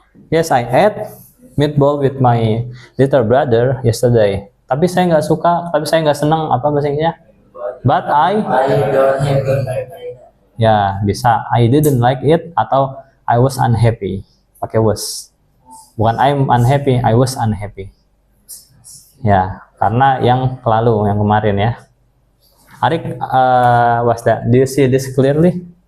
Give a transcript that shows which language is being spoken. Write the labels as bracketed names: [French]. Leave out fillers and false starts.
[English] Yes, I ate meatball with my little brother yesterday. [Indonesian] Tapi saya nggak suka, tapi saya nggak senang, apa bahasa Inggrisnya? [English] But I don't have [Indonesian] ya bisa. [English] I didn't like it atau I was unhappy. Pakai was. Bukan I'm unhappy, I was unhappy. [Indonesian] Ya, karena yang lalu, yang kemarin ya. [English] Arik, Wasda, do you see this clearly?